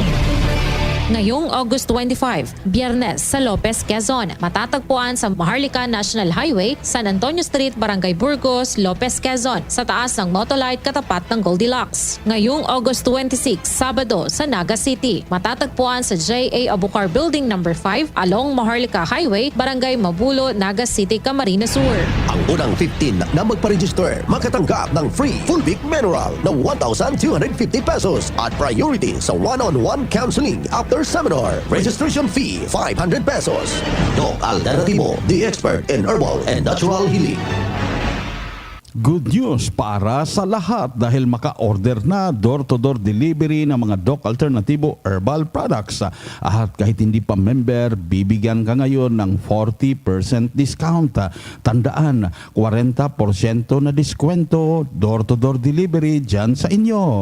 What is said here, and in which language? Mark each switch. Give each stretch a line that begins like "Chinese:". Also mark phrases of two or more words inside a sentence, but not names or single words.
Filipino: Ngayong August 25, Biyernes sa Lopez, Quezon. Matatagpuan sa Maharlika National Highway, San Antonio Street, Barangay Burgos, Lopez, Quezon. Sa taas ng Motolite katapat ng Goldilocks. Ngayong August 26, Sabado sa Naga City. Matatagpuan sa J.A. Abucar Building No. 5 along Maharlika Highway, Barangay Mabulo, Naga City, Camarines Sur. Ang unang 15 na magpa-register makatanggap ng free Fulvic Mineral na 1,250 pesos at priority sa
English: one-on-one counseling after seminar. Registration fee 500 pesos. Doc Alternativo, the expert in herbal and natural healing. Good news
Filipino: para sa lahat dahil maka-order na
English: door-to-door delivery
Filipino: ng mga Doc Alternativo Herbal Products. At kahit hindi pa member, bibigyan ka ngayon ng 40% discount. Tandaan, 40% na diskwento,
English: door-to-door delivery
Filipino: dyan sa inyo.